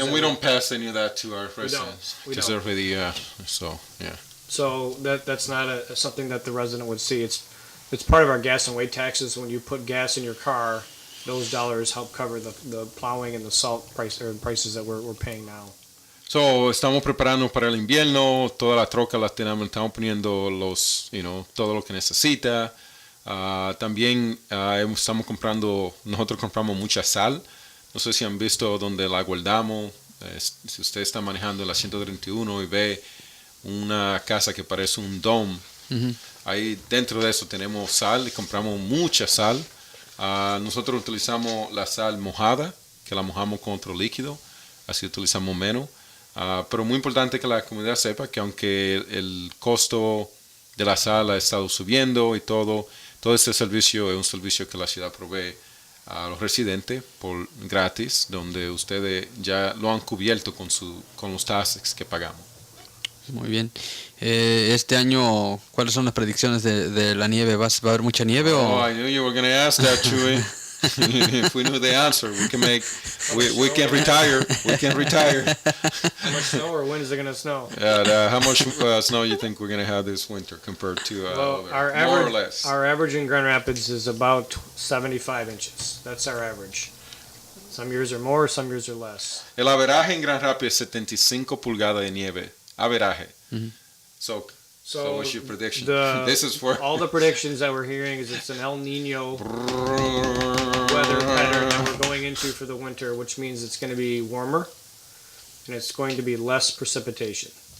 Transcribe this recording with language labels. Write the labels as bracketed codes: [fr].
[en] And we don't pass any of that to our residents. We don't. Because they're really, so, yeah. So that's not something that the resident would see. It's part of our gas and weight taxes. When you put gas in your car, those dollars help cover the plowing and the salt prices that we're paying now. [es] So, estamos preparando para el invierno, toda la troca la estamos poniendo todo lo que necesita. También nosotros compramos mucha sal. No sé si han visto donde la guardamos. Si usted está manejando la 131 y ve una casa que parece un dome, ahí dentro de eso tenemos sal y compramos mucha sal. Nosotros utilizamos la sal mojada, que la mojamos con otro líquido, así utilizamos menos. Pero muy importante que la comunidad sepa que aunque el costo de la sal ha estado subiendo y todo este servicio es un servicio que la ciudad provee a los residentes por gratis, donde ustedes ya lo han cubierto con los taxes que pagamos. Muy bien. Este año, ¿cuáles son las predicciones de la nieve? ¿Va a haber mucha nieve? [en] I knew you were going to ask that, Chuy. If we knew the answer, we can retire. We can retire. How much snow or when is it going to snow? How much snow you think we're going to have this winter compared to more or less? Our average in Grand Rapids is about 75 inches. That's our average. Some years are more, some years are less. [es] El averaje en Grand Rapids es 75 pulgadas de nieve. Averaje. [en] So what's your prediction? This is for all the predictions that we're hearing is it's an El Nino weather pattern that we're going into for the winter, which means it's going to be warmer and it's going to be less precipitation.